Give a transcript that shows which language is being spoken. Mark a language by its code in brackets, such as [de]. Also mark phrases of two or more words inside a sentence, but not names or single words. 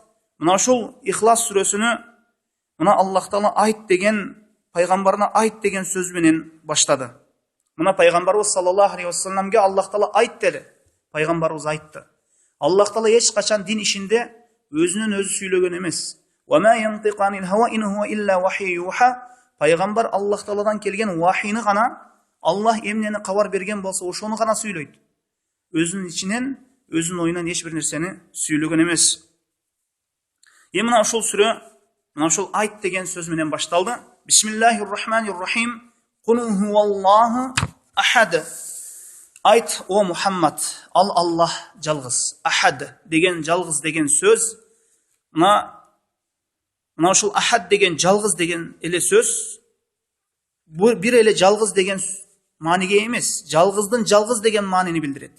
[ky] Мына ошол Ихлас сүрөсүнү мына Аллах Таала айт деген, пайгамбарына айт деген сөз менен баштады. Мына пайгамбарыбыз [ar] صلى الله عليه وسلم [ky] Аллах Таала айт деди. Пайгамбарыбыз айтты. Аллах Таала эч качан дин ишинде өзүнөн өзү сүйлөгөн эмес. [ar] وما ينطق عن الهوى إن هو إلا وحي يوحى. [ky] Пайгамбар Аллах Тааладан келген вахини гана, Аллах эмнени кабар берген болсо ошону гана сүйлөйт. Өзүнүн ичинен, өзүнүн оюнан эч бир нерсени сүйлөгөн эмес. Мына ошол сүрө, мына ошол айт деген сөз менен башталды. [ar] بسم الله الرحمن الرحيم. قل هو الله أحد. [ky] Айт, о Мухаммад, ал Аллах жалгыз. Ахад деген жалгыз деген сөз. Мына ошол ахад деген жалгыз деген эле сөз бир эле жалгыз деген мааниге эмес, жалгыздын жалгыз деген маанини билдирет.